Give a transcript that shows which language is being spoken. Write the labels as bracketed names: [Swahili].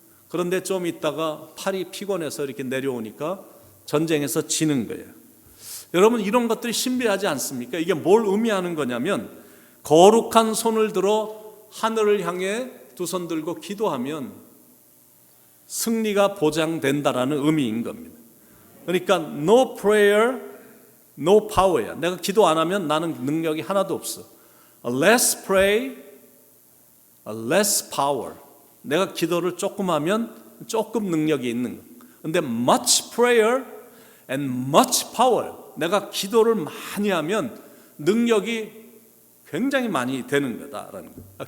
[Korean] 그런데 좀 있다가 팔이 피곤해서 이렇게 내려오니까 전쟁에서 지는 거예요. 여러분, 이런 것들이 신비하지 않습니까? 이게 뭘 의미하는 거냐면, 거룩한 손을 들어 하늘을 향해 두 손 들고 기도하면 승리가 보장된다라는 의미인 겁니다. 그러니까 [English] no prayer, no power야. [Korean] 내가 기도 안 하면 나는 능력이 하나도 없어. [English] Less pray, less power. [Korean] 내가 기도를 조금 하면 조금 능력이 있는 거야. 근데 [English] much prayer and much power. [Korean] 내가 기도를 많이 하면 능력이 굉장히 많이 되는 거다라는 거.